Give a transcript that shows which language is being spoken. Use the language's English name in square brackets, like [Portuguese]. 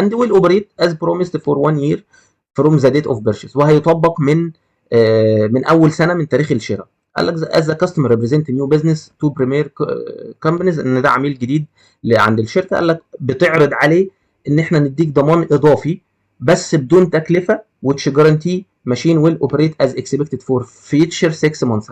[English] and will operate as promised for 1 year from the date of purchase. [Arabic] وهيطبق من اول سنه من تاريخ الشراء. قال لك [English] as a customer represent new business to premier companies، [Arabic] ان ده عميل جديد عند الشركه. قال لك بتعرض عليه ان احنا نديك ضمان اضافي بس بدون تكلفه [English] which guarantee machine will operate as expected for future 6 months.